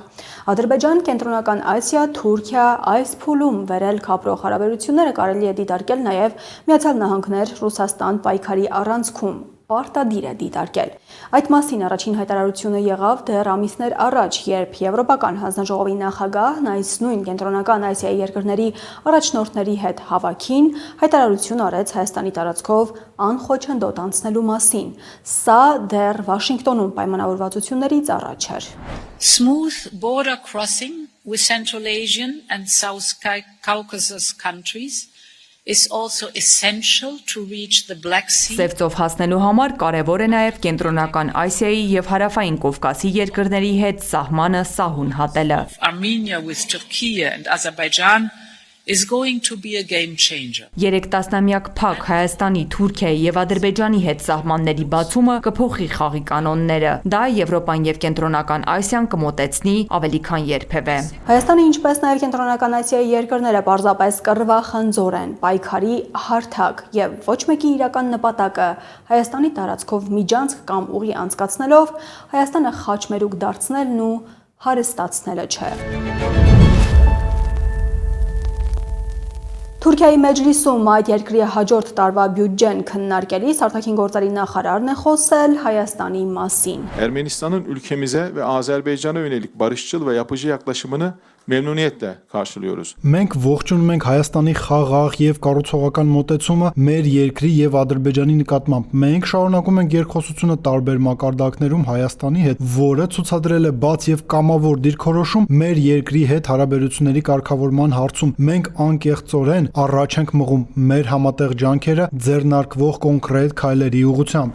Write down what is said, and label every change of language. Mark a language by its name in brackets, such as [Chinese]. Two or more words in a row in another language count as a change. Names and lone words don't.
[Armenian] Ադրբեջան, Կենտրոնական Ասիա, Թուրքիա այս փուլում վերելք ապրող հարաբերությունները կարելի է դիտարկել նաեւ Միացյալ Նահանգներ, Ռուսաստան պայքարի առանցքում պարտադիր է դիտարկել։ Այդ մասին առաջին հայտարարությունը եղավ դեռ ամիսներ առաջ, երբ Եվրոպական հանձնաժողովի նախագահն այս նույն Կենտրոնական Ասիայի երկրների առաջնորդների հետ հավաքին հայտարարություն արեց Հայաստանի տարածքով անխոչնդոտ անցնելու մասին։ Սա դեռ Վաշինգտոնում պայմանավորվածություններից առաջ էր։ [English] Smooth border crossing with Central Asian and South Caucasus countries is also essential to reach the Black Sea. [Armenian] Սևծով հասնելու համար կարևոր է նաև Կենտրոնական Ասիայի եւ Հարավային Կովկասի երկրների հետ սահմանը սահուն հատելը։ [English] Armenia with Turkey and Azerbaijan is going to be a game changer. [Armenian] 3 տասնամյակ փակ Հայաստանի, Թուրքիայի եւ Ադրբեջանի հետ սահմանների բացումը կփոխի խաղի կանոնները։ Դա Եվրոպան եւ Կենտրոնական Ասիան կմոտեցնի ավելի քան երբևէ։ Հայաստանը, ինչպես նաև Կենտրոնական Ասիայի երկրները պարզապես կռվախնձոր են, պայքարի հարթակ եւ ոչ մեկի իրական նպատակը Հայաստանի տարածքով միջանցք կամ ուղի անցկացնելով Հայաստանը խաչմերուկ դարձնելն ու հարստացնելը չէ։ Թուրքիայի մեջլիսում այդ երկրի հաջորդ տարվա բյուջեն քննարկելիս արտաքին գործերի նախարարն է խոսել Հայաստանի մասին։ [Turkish] Ermenistan'ın ülkemize ve Azerbaycan'a yönelik barışçıl ve yapıcı yaklaşımını memnuniyetle karşılıyoruz. [Armenian] Մենք ողջունում ենք Հայաստանի խաղաղ եւ կառուցողական մոտեցումը մեր երկրի եւ Ադրբեջանի նկատմամբ։ Մենք շարունակում ենք երկխոսությունը տարբեր մակարդակներում Հայաստանի հետ, որը ցուցադրել է բաց եւ կամավոր դիրքորոշում մեր երկրի հետ հարաբերությունների կարգավորման հարցում։ Մենք անկեղծորեն առաջ ենք մղում մեր համատեղ ջանքերը ձեռնարկվող կոնկրետ քայլերի ուղղությամբ։